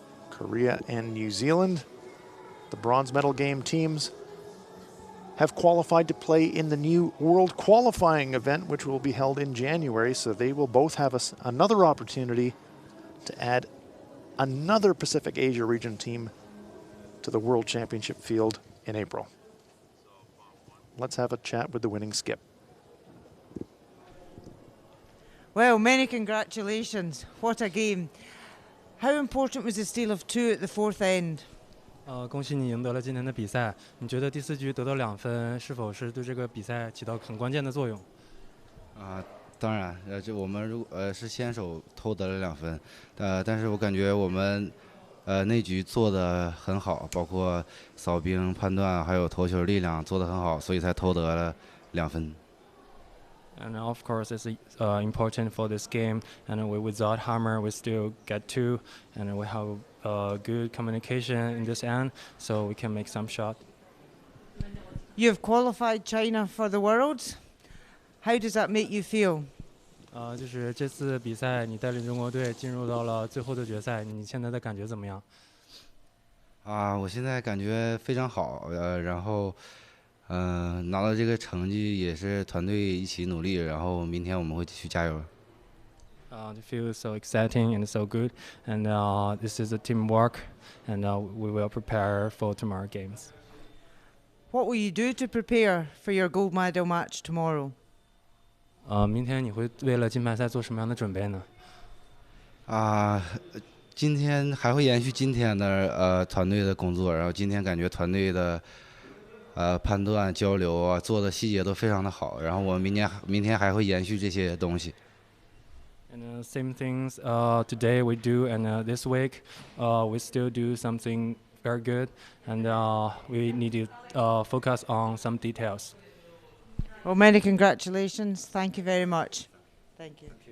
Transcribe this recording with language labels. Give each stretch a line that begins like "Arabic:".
English: Korea and New Zealand, the bronze medal game teams, have qualified to play in the new World Qualifying event, which will be held in January, so they will both have another opportunity to add another Pacific Asia region team to the World Championship field in April. Let's have a chat with the winning skip. Well, many congratulations. What a game. How important was the steal of 2 at the 4th end?
Chinese: 恭喜你赢得了今天的比赛。你觉得第4局得到2分，是否是对这个比赛起到很关键的作用？当然，就我们是先手偷得了2分，但是我感觉我们那局做得很好，包括扫兵判断还有投球力量做得很好，所以才偷得了2分。
English: And of course, it's important for this game. And without hammer, we still get 2, and we have good communication in this end, so we can make some shot. You have qualified China for the Worlds. How does that make you feel?
Chinese: 就是这次比赛，你带领中国队进入到了最后的决赛，你现在的感觉怎么样？我现在感觉非常好，然后。拿到这个成绩也是团队一起努力，然后明天我们会继续加油。
English: It feels so exciting and so good, and this is a teamwork, and we will prepare for tomorrow games. What will you do to prepare for your gold medal match tomorrow?
Chinese: 明天你会为了金牌赛做什么样的准备呢？今天还会延续今天的团队的工作，然后今天感觉团队的。判断交流做的细节都非常的好，然后我们明天还会延续这些东西。
English: And same things today we do, and this week we still do something very good, and we need to focus on some details. Well, many congratulations. Thank you very much. Thank you.